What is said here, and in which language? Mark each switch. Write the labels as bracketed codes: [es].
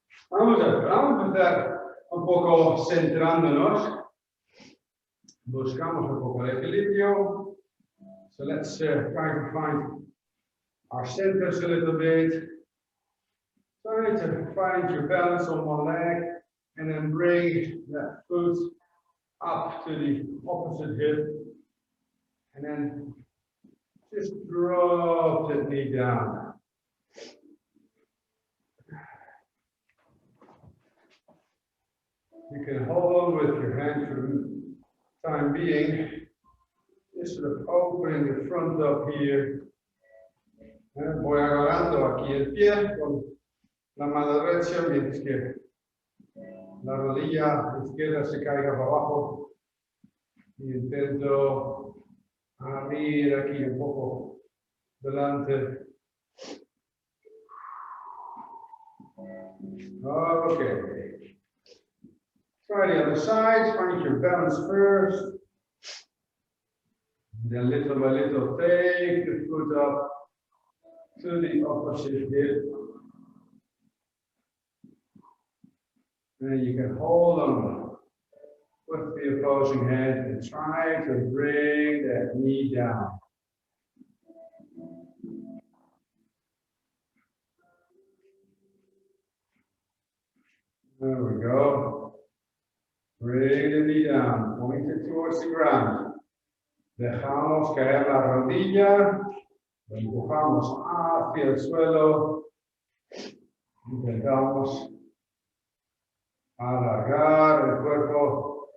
[es] Vamos a empezar un poco centrándonos. Buscamos un poco de equilibrio. [en] So let's try to find our centers a little bit. Try to find your balance on one leg and then bring that foot up to the opposite hip. And then just drop that knee down. You can hold on with your hand for the time being. Just sort of opening the front up here. [es] Voy agarrando aquí el pie con la mano derecha, mientras que la rodilla izquierda se caiga para abajo. Y intento abrir aquí un poco delante. [en] Okay. Try the other side, find your balance first. Then little by little, take the foot up to the opposite hip. And you can hold on with the opposing hand and try to bring that knee down. There we go. Bring the knee down, point it towards the ground. [es] Dejamos caer la rodilla, lo empujamos hacia el suelo. Intentamos alargar el cuerpo.